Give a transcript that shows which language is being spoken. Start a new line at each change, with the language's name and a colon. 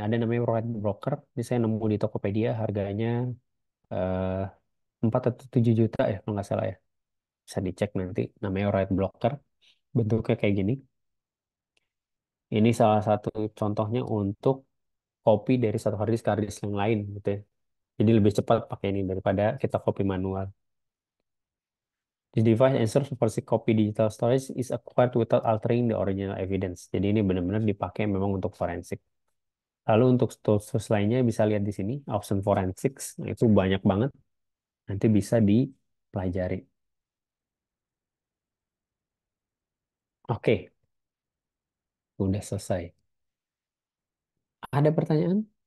Indonesian: Ada namanya White Broker. Ini saya nemu di Tokopedia. Harganya eh, 4 atau 7 juta ya, kalau nggak salah ya. Bisa dicek nanti. Namanya White Broker. Bentuknya kayak gini. Ini salah satu contohnya untuk copy dari satu hard disk ke hard disk yang lain gitu ya. Jadi lebih cepat pakai ini daripada kita copy manual.
English: This device ensures forensic copy digital storage is acquired without altering the original evidence.
Indonesian: Jadi ini benar-benar dipakai memang untuk forensik. Lalu untuk tools lainnya bisa lihat di sini, option forensics, nah, itu banyak banget, nanti bisa dipelajari. Oke, udah selesai. Ada pertanyaan?